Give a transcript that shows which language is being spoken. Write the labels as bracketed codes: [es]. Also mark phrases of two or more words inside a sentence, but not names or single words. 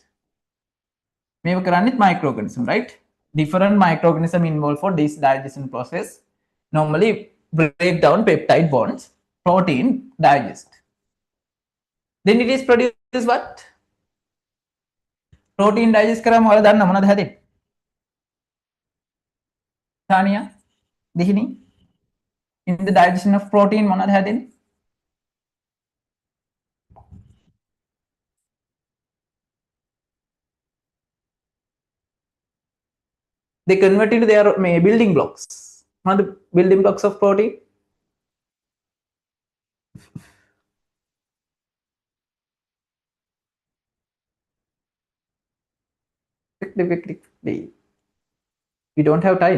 [en] Maybe microorganism, right? Different microorganism involved for this digestion process. Normally break down peptide bonds. Protein digest. Then it is produced what? Protein digest [si] kara මොකද දන්න මොනවද හැදෙන්නේ? Tanya, Dihini, [en] in the digestion of protein [si] මොනවද හැදෙන්නේ? [en] They convert into their building blocks. What are the building blocks of protein? We don't have time.